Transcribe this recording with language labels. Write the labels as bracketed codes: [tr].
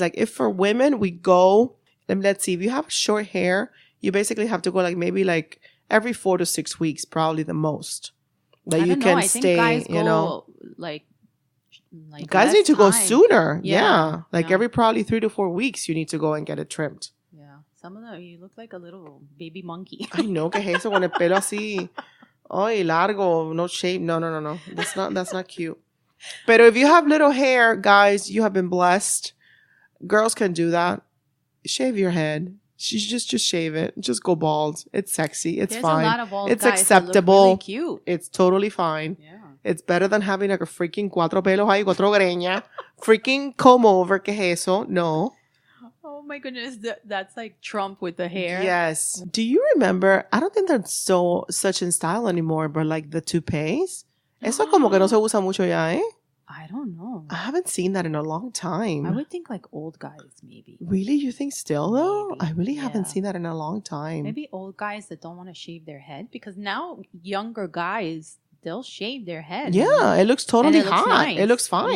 [en] Like, if for women, we go, let's see. If you have short hair, you basically have to go maybe every 4 to 6 weeks, probably the most. That you can stay, guys go, like guys need to go sooner. Yeah. Every probably 3 to 4 weeks, you need to go and get it trimmed. Yeah. Some of them, you look like a little baby monkey. I know, [es] que es eso con el pelo así. Ay, largo, [en] no shape. No. That's not cute. But if you have little hair, guys, you have been blessed. Girls can do that. Shave your head. Just shave it. Just go bald. It's sexy. It's fine. There's a lot of bald it's guys acceptable. That look really cute. It's totally fine. Yeah. It's better than having a freaking [es] cuatro pelos ahí, cuatro greñas. [en] Freaking comb over. [es] ¿Qué es eso? [en] No. Oh my goodness. That's like Trump with the hair. Yes. Do you remember? I don't think that's such in style anymore, but the toupees. [es] Eso como que no se usa mucho ya, ¿eh? [en] I don't know. I haven't seen that in a long time. I would think old guys, maybe. Really? You think still, though? Maybe. I really haven't seen that in a long time. Maybe old guys that don't want to shave their head. Because now younger guys, they'll shave their head. Yeah, it looks totally hot. Nice. It looks fine.